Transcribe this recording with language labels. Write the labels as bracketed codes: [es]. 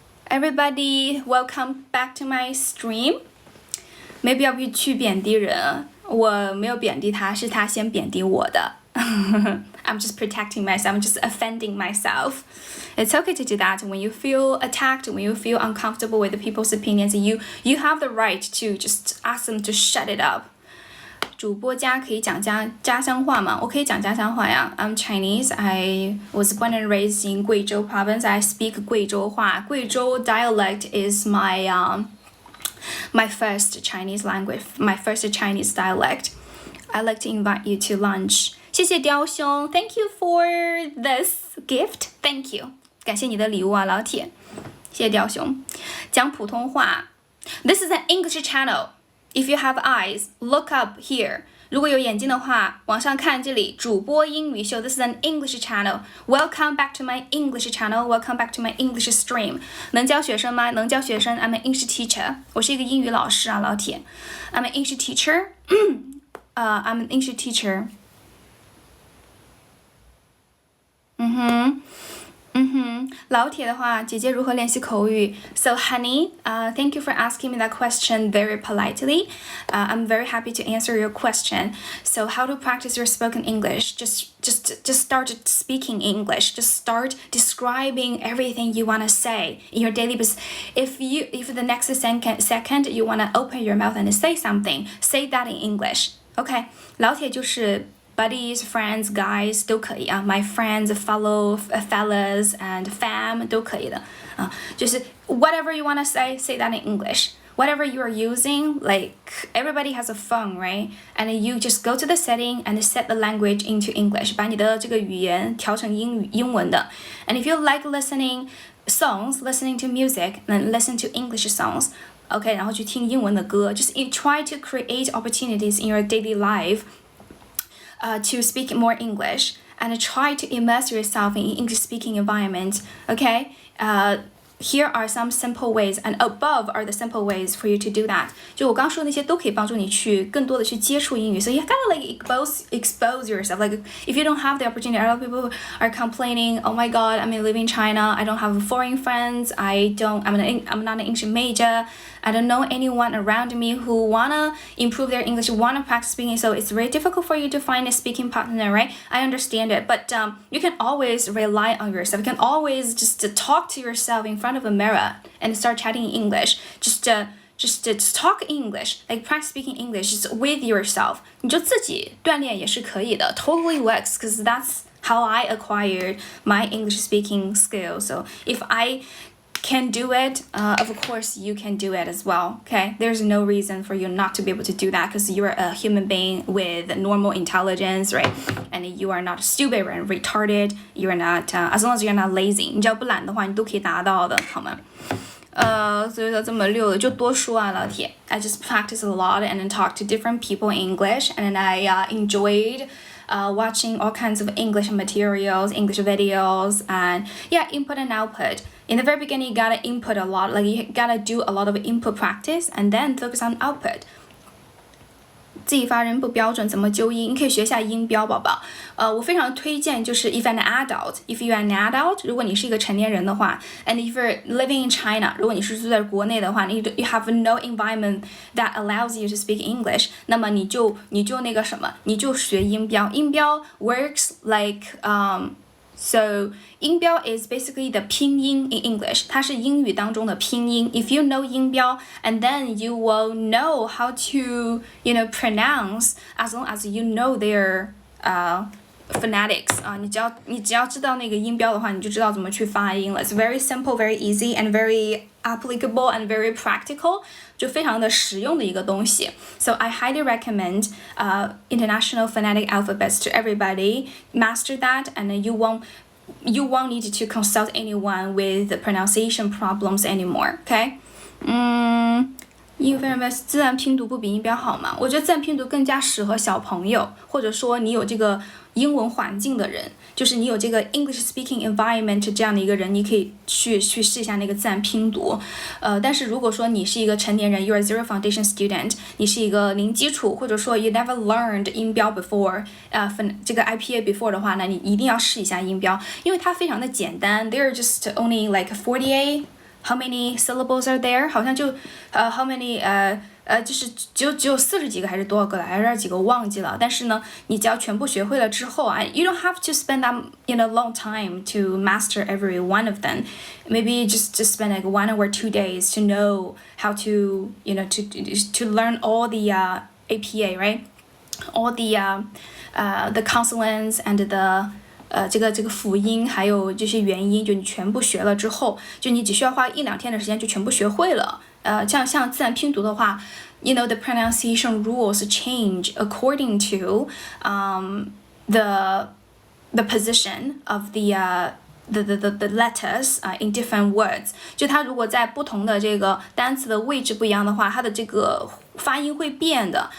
[en] Everybody, welcome back to my stream. [zh] 没必要去贬低人，我没有贬低他，是他先贬低我的。 [en] I'm just protecting myself. I'm just offending myself. It's okay to do that when you feel attacked, when you feel uncomfortable with the people's opinions. You have the right to just ask them to shut it up. [zh] 主播家可以讲家乡话吗？我可以讲家乡话呀。 [en] I'm Chinese. I was born and raised in 贵州 province. I speak 贵州话。贵州 dialect is my first Chinese language, my first Chinese dialect. I'd like to invite you to lunch. [zh] 谢谢雕兄 [en] ，Thank you for this gift. Thank you. [zh] 感谢你的礼物啊，老铁。谢谢雕兄。讲普通话。 [en] This is an English channel. If you have eyes, look up here. [zh] 如果有眼睛的话，往上看这里，主播英语秀。 [en] This is an English channel. Welcome back to my English channel. Welcome back to my English stream. [zh] 能教学生吗？能教学生。 [en] I'm an English teacher. [zh] 我是一个英语老师啊，老铁。 [en] I'm an English teacher. I'm an English teacher. [zh] 老铁的话，姐姐如何练习口语 ？ [en] So honey, thank you for asking me that question very politely. I'm very happy to answer your question. So how to practice your spoken English? Just start speaking English. Just start describing everything you want to say in your daily business. If the next second you want to open your mouth and say something, say that in English. [zh] OK， 老铁就是。 [en] Buddies, friends, guys [zh] 都可以啊 [en] ，my friends, fellas and fam [zh] 都可以的啊，就是 [en] whatever you wanna say, say that in English. Whatever you are using, like everybody has a phone, right? And you just go to the setting and set the language into English. [zh] 把你的这个语言调成英文的。 [en] And if you like listening to music, then listen to English songs. [zh] OK， 然后去听英文的歌。 [en] Just try to create opportunities in your daily life.To speak more English and try to immerse yourself in English speaking environment. Okay, here are some simple ways, and above are the simple ways for you to do that. [zh] 就我刚说的那些都可以帮助你去更多的去接触英语。 [en] So you gotta like expose yourself. Like if you don't have the opportunity, a lot of people are complaining. Oh my God, I'm living in China. I don't have foreign friends. I'm not an English major. I don't know anyone around me who wanna improve their English, wanna practice speaking. So it's very difficult for you to find a speaking partner, right? I understand it, but you can always rely on yourself. You can always just talk to yourself in front of a mirror and start chatting in English. Just talk English, like practice speaking English just with yourself. [zh] 你就自己锻炼也是可以的 [en] ，totally works, because that's how I acquired my English speaking skills. So if I can do it, of course you can do it as well. Okay, there's no reason for you not to be able to do that, because you're a human being with normal intelligence, right? And you are not stupid and retarded. You're not, as long as you're not lazy. [zh] 你只要不懒的话，你都可以达到的，好吗？所以说这么溜的就多说啊，老铁。 [en] I just practice a lot and then talk to different people in English, and then I enjoyed watching all kinds of English materials, English videos, and yeah, input and output. In the very beginning, you gotta input a lot, like you gotta do a lot of input practice, and then focus on output. [zh] 自己发音不标准怎么纠音？你可以学一下音标，宝宝。我非常推荐就是 [en] if you're an adult， [zh] 如果你是一个成年人的话 ， [en] and if you're living in China， [zh] 如果你是住在国内的话， [en] you have no environment that allows you to speak English， [zh] 那么你就那个什么，你就学音标。 [en] 音标 works like。So 音标 is basically the 拼音 in English. [zh] 它是英语当中的拼音。 [en] If you know 音标, and then you will know how to, pronounce as long as you know their phonetics. [zh] 你只要知道那个音标的话，你就知道怎么去发音了。 [en] It's very simple, very easy, and very applicable and very practical. [zh] 就非常的实用的一个东西。 [en] So I highly recommend international phonetic alphabets to everybody. Master that, and then you won't need to consult anyone with pronunciation problems anymore. Okay? [zh] 英语非常棒，自然拼读不比音标好吗？我觉得自然拼读更加适合小朋友，或者说你有这个英文环境的人，就是你有这个 [en] English speaking environment [zh] 这样的一个人，你可以去试一下那个自然拼读。但是如果说你是一个成年人 ， [en] you're a zero foundation student， [zh] 你是一个零基础，或者说 [en] you never learned 音标 before， [zh] 这个 IPA before 的话呢，你一定要试一下音标，因为它非常的简单 ， [en] there are just only like 48。How many syllables are there？ [zh] 好像就 [en] how many [zh] 就是只有40几个还是多少个来，还是几个忘记了。但是呢，你只要全部学会了之后啊 ， [en] you don't have to spend that long time to master every one of them. Maybe just spend like 1 or 2 days to know how to to learn all the APA, right? All the consonants and the [zh] 这个辅音还有这些元音，就你全部学了之后，就你只需要花1-2天的时间就全部学会了。像自然拼读的话 [en] the pronunciation rules change according to the position of the letters in different words， [zh] 就它如果在不同的这个单词的位置不一样的话，它的这个发音会变的。